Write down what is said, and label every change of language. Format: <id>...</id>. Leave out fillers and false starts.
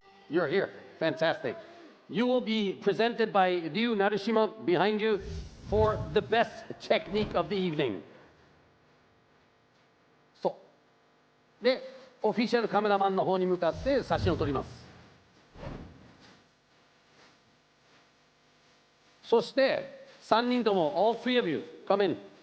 <en>You're here. Fantastic. You will be presented by Ryu Narishima behind you for the best technique of the evening. So.</en> <ja>で、オフィシャルカメラマンの方に向かって写真を撮ります。そして、3人とも、</ja> <en>all three of you, come in.</en>